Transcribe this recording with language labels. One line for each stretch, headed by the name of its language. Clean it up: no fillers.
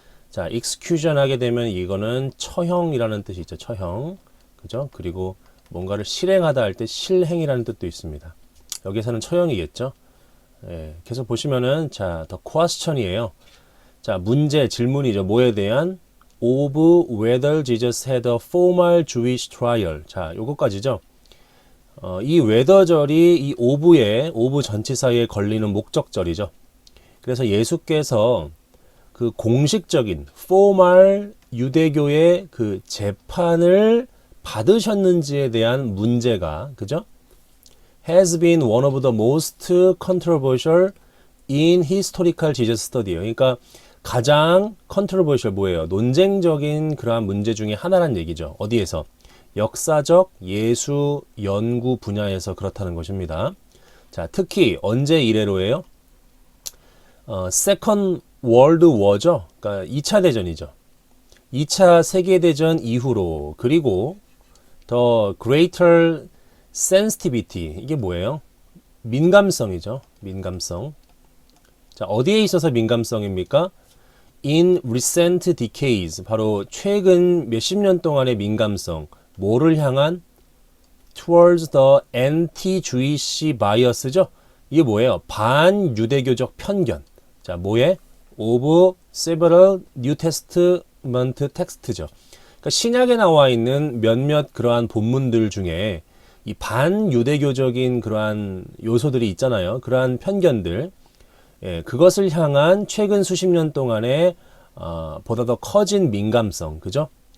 Korean: 자, execution 하게 되면 이거는 처형이라는 뜻이 있죠. 처형. 그죠? 그리고 뭔가를 실행하다 할 때 실행이라는 뜻도 있습니다. 여기서는 처형이겠죠. 예, 계속 보시면은 자,
English: the question
Korean: 이에요. 자, 문제, 질문이죠. 뭐에 대한?
English: of whether Jesus had a formal Jewish trial.
Korean: 자, 요거까지죠. 이 whether절이 이 of 전치사에 걸리는 목적절이죠. 그래서 예수께서 그 공식적인 formal 유대교의 그 재판을 받으셨는지에 대한 문제가, 그죠?
English: has been one of the most controversial in historical Jesus study예요.
Korean: 그러니까 가장 controversial 뭐예요? 논쟁적인 그러한 문제 중에 하나란 얘기죠. 어디에서? 역사적 예수 연구 분야에서 그렇다는 것입니다. 자, 특히 언제 이래로예요? Second World War죠. 그러니까 2차 대전이죠. 2차 세계대전 이후로, 그리고
English: The Greater Sensitivity,
Korean: 이게 뭐예요? 민감성이죠. 민감성. 자, 어디에 있어서 민감성입니까?
English: In recent decades,
Korean: 바로 최근 몇십 년 동안의 민감성. 뭐를 향한?
English: Towards the anti-Jewish bias죠.
Korean: 이게 뭐예요? 반유대교적 편견. 자, 뭐에?
English: Of several New Testament text죠.
Korean: 그러니까 신약에 나와 있는 몇몇 그러한 본문들 중에 이 반유대교적인 그러한 요소들이 있잖아요. 그러한 편견들, 예, 그것을 향한 최근 수십 년 동안의 보다 더 커진 민감성, 그죠?